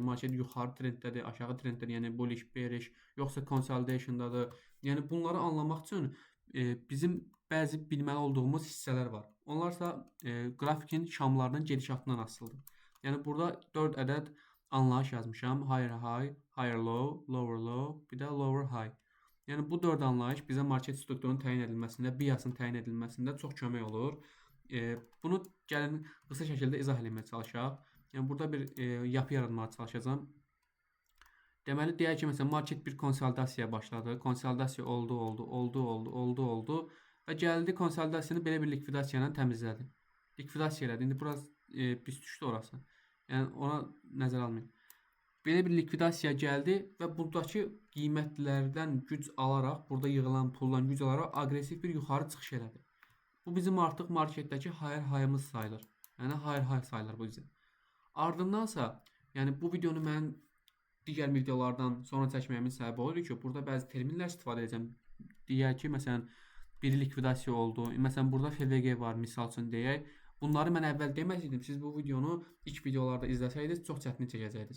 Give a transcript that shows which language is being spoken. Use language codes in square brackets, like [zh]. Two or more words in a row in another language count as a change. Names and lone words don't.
[az] Market yuxarı trenddədir, aşağı trenddədir, yəni [en] bullish, bearish, [az] yoxsa consolidationdadır? Yəni bunları anlamaq üçün bizim bəzi bilməli olduğumuz hissələr var. Onlarsa qrafikin şamlarının gedişatından asılıdır. Yəni burada 4 ədəd anlayış yazmışam. [en] Higher high, higher low, lower low, [az] bir də [en] lower high. [az] Yəni bu 4 anlayış bizə market strukturunun təyin edilməsində, biasın təyin edilməsində çox kömək olur. Bunu gəlin qısa şəkildə izah etməyə çalışaq. Yəni burada bir yapı yaratmağa çalışacağam. Deməli deyək ki, məsələn market bir konsolidasiyaya başladı. Konsolidasiya oldu və gəldi konsolidasiyanı belə bir likvidasiya ilə təmizlədi. Likvidasiya elədi. İndi biraz pis düşdü orası. Yəni ona nəzərə almayın. Belə bir likvidasiya gəldi və buradakı qiymətlərdən güc alaraq, burada yığılan puldan güc alaraq aqressiv bir yuxarı çıxış elədi. Bu bizim artıq marketdəki [en] higher high- [az] ımız sayılır. Yəni [en] higher high [az] sayılır bu bizim. Ardındansa, yəni bu videonu mən digər videolardan sonra çəkməyimin səbəbi odur ki, burada bəzi terminlər istifadə edəcəm. Deyək ki, məsələn, bir likvidasiya oldu. Məsələn, burada FVG var, misal üçün deyək. Bunları mən əvvəl deməsəydim, siz bu videonu ilk videolarda izləsəydiniz, çox çətin çəkəcəydiniz.